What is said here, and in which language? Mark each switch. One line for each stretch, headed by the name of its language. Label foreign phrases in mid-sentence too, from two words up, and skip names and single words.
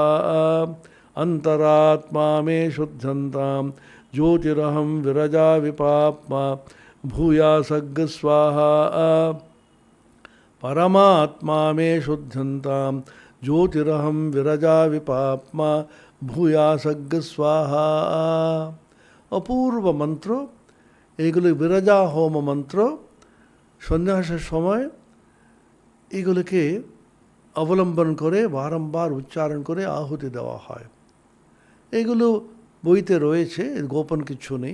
Sanskrit: अंतरात्मा मे शुद्धन्तां ज्योतिरहं विरजा विपाप्मा भूयासग्ग स्वाहा। परमात्मा मे शुद्धन्तां ज्योतिरहं विरजा विपाप्मा भूयासग्ग स्वाहा।
Bangla: অপূর্ব মন্ত্র এইগুলো, বিরজা হোম মন্ত্র। সন্ন্যাসের সময় এগুলোকে অবলম্বন করে বারংবার উচ্চারণ করে আহুতি দেওয়া হয়। এগুলো বইতে রয়েছে, গোপন কিছু নেই।